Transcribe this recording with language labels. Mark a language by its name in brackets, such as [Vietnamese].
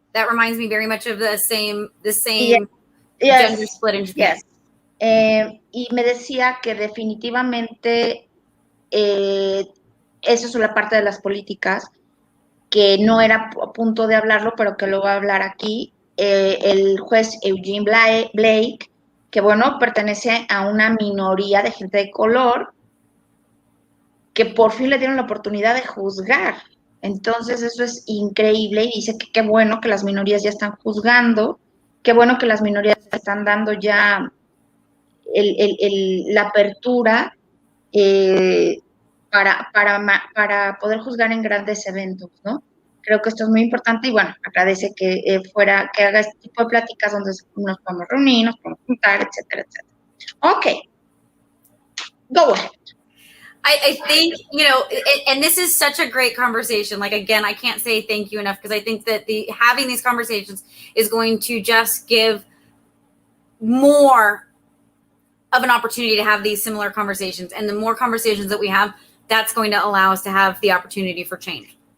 [English] That reminds me very much of the same gender split in Japan. Yes. [Spanish] Y me decía que definitivamente eso es la parte de las políticas, que no era a punto de hablarlo, pero que lo va a hablar aquí. El juez Eugene Blake, que bueno, pertenece a una minoría de gente de color, que por fin le dieron la oportunidad de juzgar. Entonces eso es increíble y dice que qué bueno que las minorías ya están juzgando, qué bueno que las minorías están dando ya la apertura para poder juzgar en grandes eventos, ¿no? Creo que esto es muy importante y bueno, agradece que que haga este tipo de pláticas donde nos podemos reunir, nos podemos juntar, etcétera, etcétera. [English] Ok, go ahead. I think, and this is such a great conversation. Like, again, I can't say thank you enough, because I think that having these conversations is going to just give more of an opportunity to have these similar conversations. And the more conversations that we have, that's going to allow us to have the opportunity for change.